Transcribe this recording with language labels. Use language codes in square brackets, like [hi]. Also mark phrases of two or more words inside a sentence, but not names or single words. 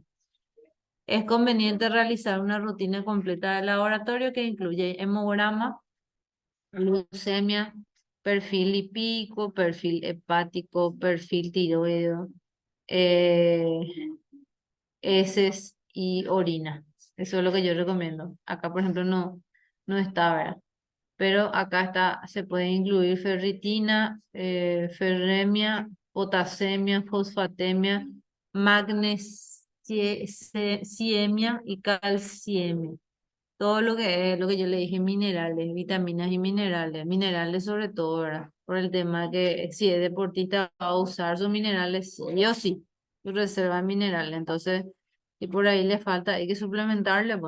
[es] Es conveniente realizar una rutina completa de laboratorio que incluye hemograma, glucemia, perfil lipídico, perfil hepático, perfil tiroideo, heces y orina. Eso es lo que yo recomiendo. Acá, por ejemplo, no está, ¿verdad? Pero acá está, se puede incluir ferritina, ferremia, potasemia, fosfatemia, siemia y calciemia. Todo lo que es lo que yo le dije, minerales, vitaminas y minerales, minerales sobre todo, ¿verdad? Por el tema que si es deportista va a usar sus minerales, sí o sí, su reserva de minerales. Entonces, y por ahí le falta, hay que suplementarle, pues.